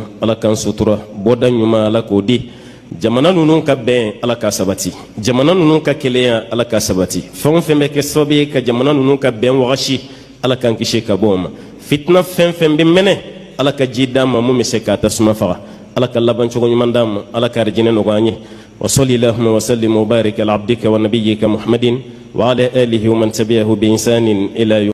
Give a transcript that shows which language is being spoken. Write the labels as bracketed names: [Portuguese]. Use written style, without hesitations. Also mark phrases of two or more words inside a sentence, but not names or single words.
[Bambara] ala k'an sutura bɔda ɲuman ala k'o di jamana ninnu ka bɛn ala ka sabati jamana ninnu ka kelenya ala ka sabati fɛn o fɛn bɛ kɛ sababu ye ka jamana ninnu ka bɛn wagasi ala k'an kisi ka bɔ o ma fitina fɛn fɛn bɛ mɛnɛ ala ka ji d'an ma mun bɛ se k'a tasuma faga ala ka laban cogo ɲuman d'an ma ala ka arijinɛ nɔgɔya an ye [Arabic] وصل اللهم وسلم وبارك على عبدك ونبيك محمد وعلى آله ومن تبعه بإحسان إلى